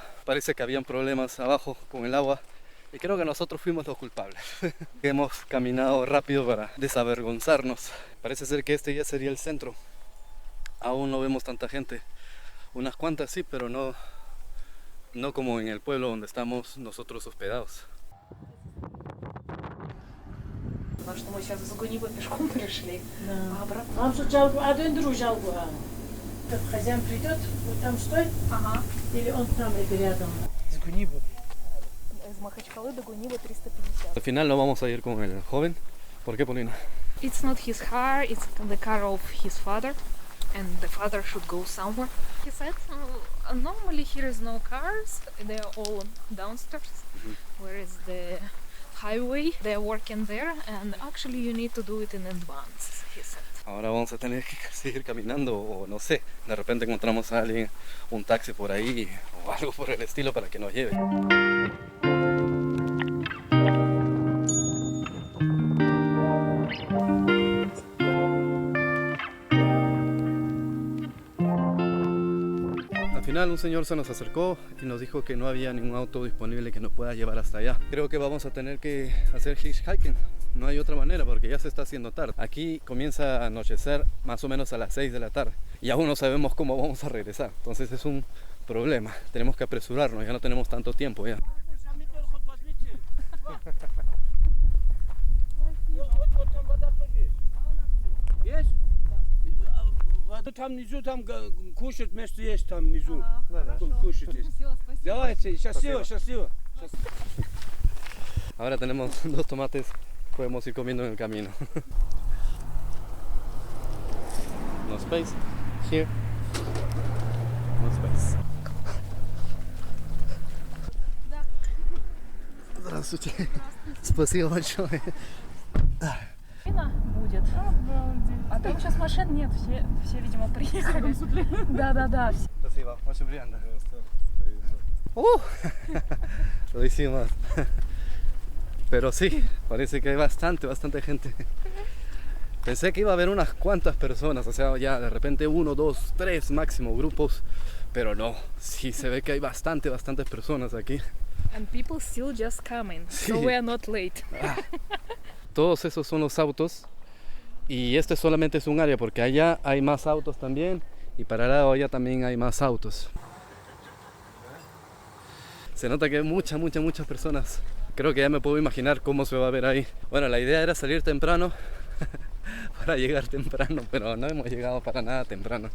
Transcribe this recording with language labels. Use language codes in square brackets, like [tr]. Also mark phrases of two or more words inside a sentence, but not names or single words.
[es] Parece que habían problemas abajo con el agua y creo que nosotros fuimos los culpables. Hemos caminado rápido para desavergonzarnos. Parece ser que este ya sería el centro. Aún no vemos tanta gente, unas cuantas sí, pero no como en el pueblo donde estamos nosotros hospedados. [ru] Потому что мы сейчас из Гуниба пешком пришли, а обратно. Вам что жалобу, а дендеру жалобу. Как хозяин придет, вот там стой, или он там рядом. Из Гуниба. Из Махачкалы до Гуниба 350. [es] Al final no vamos a ir con el joven. ¿Por qué, Polina? [en] It's not his car, it's the car of his father, and the father should go somewhere. He said, normally here is no cars, they are all downstairs, where is the highway, they are working there, and actually you need to do it in advance, he said. [es] Ahora vamos a tener que seguir caminando o no sé, de repente encontramos a alguien, un taxi por ahí o algo por el estilo para que nos lleve. Al final un señor se nos acercó y nos dijo que no había ningún auto disponible que nos pueda llevar hasta allá. Creo que vamos a tener que hacer hitchhiking. No hay otra manera porque ya se está haciendo tarde. Aquí comienza a anochecer más o menos a las 6 de la tarde y aún no sabemos cómo vamos a regresar. Entonces es un problema. Tenemos que apresurarnos, ya no tenemos tanto tiempo ya. [ru] Там внизу, там кушать место есть, там внизу. Кушать есть. Давайте, счастливо, счастливо. [es] Ahora tenemos 2 tomates, podemos ir comiendo en el camino. [en] No space. Here. No space. [ru] Здравствуйте. Спасибо большое. Будет. А там сейчас машин нет, все видимо, приехали. Да. Спасибо, очень приятно. [es] Lo hicimos. Pero sí, parece que hay bastante gente. Pensé que iba a haber unas cuantas personas, o sea, ya de repente 1, 2, 3 máximo grupos, pero no, sí se ve que hay bastantes personas aquí. [en] And people still just coming, [es] Sí. [en] so we are not late. [es] Todos esos son los autos y este solamente es un área porque allá hay más autos también y para el lado allá también hay más autos. Se nota que hay muchas personas. Creo que ya me puedo imaginar cómo se va a ver ahí. Bueno, la idea era salir temprano para llegar temprano, pero no hemos llegado para nada temprano.